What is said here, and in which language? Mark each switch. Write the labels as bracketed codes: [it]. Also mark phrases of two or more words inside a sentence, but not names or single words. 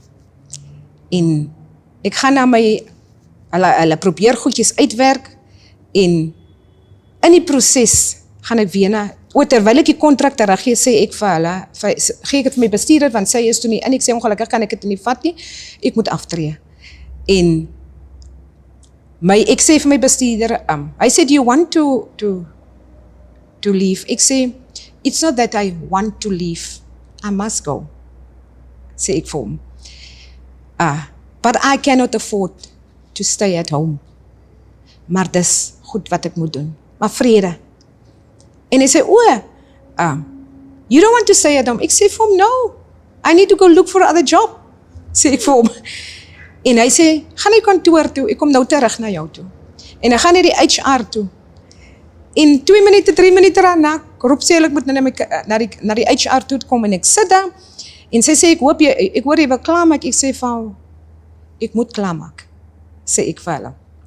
[af] En ek gaan na my, hulle probeer goedjies uitwerk, en in die proses gaan ek weer na, terwyl ek die kontrak teruggee, sê ek vir hulle, gee ek het vir my bestuurder, want sy is toe nie, en ek sê, ongelukkig kan ek dit nie vat nie, ek moet aftree. En ek sê vir my bestuurder, hy sê, [en] do you want to leave? [af] Ek sê, [en] it's not that I want to leave, I must go, [af] sê ek vir hom. [en] But I cannot afford to stay at home. [af] Maar dis goed wat ek moet doen. Maar vrede. En hy sê, [en] you don't want to stay at home? [af] Ek sê vir hom, [en] no, I need to go look for another job, [af] sê ek vir hom. En hy sê, gaan na die kantoor toe, ek kom nou terug na jou toe. En hy gaan na die HR toe. En 2 minute, 3 minute daarna, roep sê, ek moet na die HR toe kom, en ek sit daar, en sy sê, ek hoor jy wil klaarmaak, ek sê vir, ek moet klaarmaak, sê ek vir hulle.